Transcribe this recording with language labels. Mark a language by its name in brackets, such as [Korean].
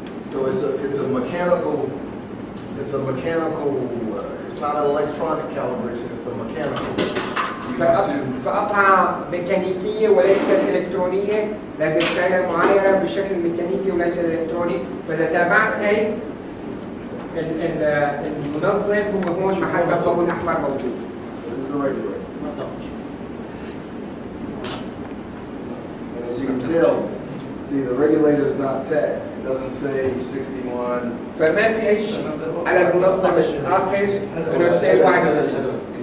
[English] So it's a mechanical, it's not an electronic calibration, it's a mechanical. You have to. [Arabic] فقطعة ميكانيكية وليس إلكترونية، لازم تعمل معايرة بشكل ميكانيكي وليس إلكتروني، فإذا تابعت هي المنظم هو هون محل الضوء الأحمر موجود. [English] This is the regulator. And as you can tell, see the regulator is not tagged. It doesn't say 61. [Arabic] فما في أي شيء على المنظم الآخر إنه يصير 61.